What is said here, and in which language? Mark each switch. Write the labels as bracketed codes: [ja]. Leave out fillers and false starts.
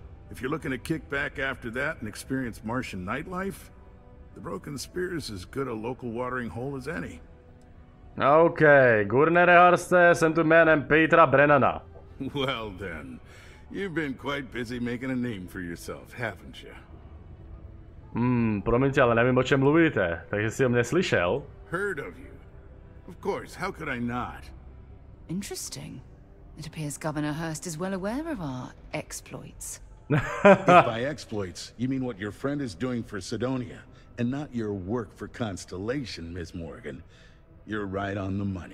[en] If you're looking to kick back after that and experience Martian nightlife, the Broken Spear is as good a local watering hole as any. [cs] OK, Gurnere Horste, jsem tu jménem Petra Brennana. [en] Well then, you've been quite busy making a name for yourself, haven't you? [cs] Promiňte, ale nevím, o čem mluvíte, takže si o mě slyšel. [en] Heard of you. Of course, how could I not? Interesting. It appears Governor Hurst is well aware of our exploits. If by exploits, you mean what your friend is doing for Sidonia, and not your work for Constellation, Miss Morgan, you're right on the money.